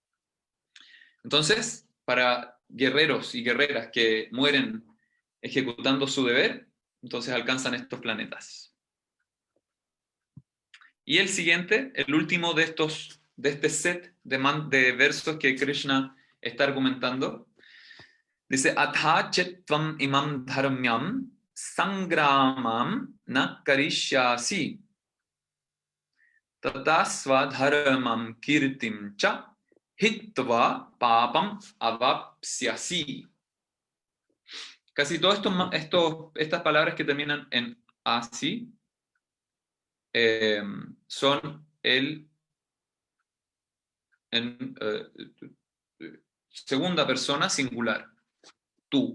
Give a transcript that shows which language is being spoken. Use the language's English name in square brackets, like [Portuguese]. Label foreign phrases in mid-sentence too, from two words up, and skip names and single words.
[Spanish] Entonces, para guerreros y guerreras que mueren ejecutando su deber, entonces alcanzan estos planetas. Y el siguiente, el último de este set de versos que Krishna está argumentando, dice, [Sanskrit] Atha chetvam imam dharmyam sangramam na karishyasi tatasva dharmam kirtim cha hitva papam avapsyasi. [Spanish] Casi todas estas palabras que terminan en asi son segunda persona singular, tú.